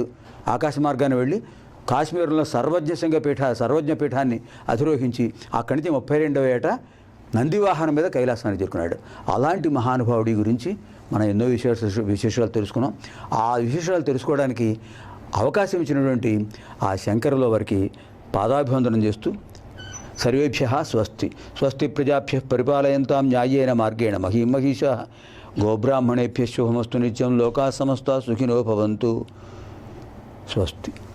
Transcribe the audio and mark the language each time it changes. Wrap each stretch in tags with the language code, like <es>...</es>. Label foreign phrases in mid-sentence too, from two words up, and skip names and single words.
<te>ఆకాశ మార్గాన్ని వెళ్ళి కాశ్మీరంలో సర్వజ్ఞ పీఠాన్ని అధిరోహించి అక్కడి నుంచి 32వ ఏట నందివాహనం మీద కైలాసాన్ని చేరుకున్నాడు. అలాంటి మహానుభావుడి గురించి మనం ఎన్నో విశేషాలు తెలుసుకున్నాం. ఆ విశేషాలు తెలుసుకోవడానికి అవకాశం ఇచ్చినటువంటి ఆ శంకరుల వారికి పాదాభివందనం చేస్తూ</te> <sa>సర్వేభ్యః స్వస్తి. స్వస్తి ప్రజాభ్యః పరిపాలయంతాం న్యాయేన మార్గేణ మహీం మహిషాః. గోబ్రాహ్మణేభ్యః శుభమస్తు నిత్యం. లోకాః సమస్తాః సుఖినో భవంతు. స్వస్తి.</sa>